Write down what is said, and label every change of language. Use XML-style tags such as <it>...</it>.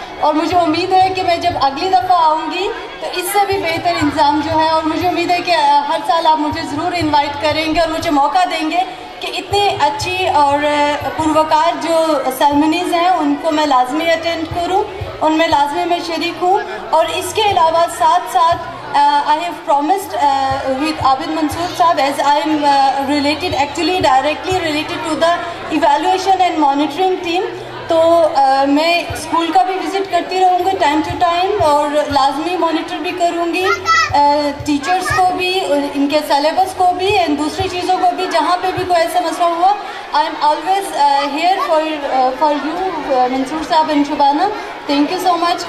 <ur>اور مجھے امید ہے کہ میں جب اگلی دفعہ آؤں گی تو اس سے بھی بہتر انتظام جو ہے, اور مجھے امید ہے کہ ہر سال آپ مجھے ضرور انوائٹ کریں گے اور مجھے موقع دیں گے کہ اتنی اچھی اور پروکار جو سیرمنیز ہیں ان کو میں لازمی اٹینڈ کروں, ان میں لازمی میں شریک ہوں. اور اس کے علاوہ ساتھ ساتھ</ur> <en>I have promised with Abid Mansoor Sahab, as I am related, actually directly related to the evaluation and monitoring team.</en> <ur>تو میں اسکول کا بھی وزٹ کرتی رہوں گی ٹائم ٹو ٹائم, اور لازمی مانیٹر بھی کروں گی ٹیچرس کو بھی, ان کے سلیبس کو بھی, اینڈ دوسری چیزوں کو بھی. جہاں پہ بھی کوئی ایسا مسئلہ ہوا</ur> <en>I am always here for you Mansoor Sahib and Shabana. Thank you so much.</en>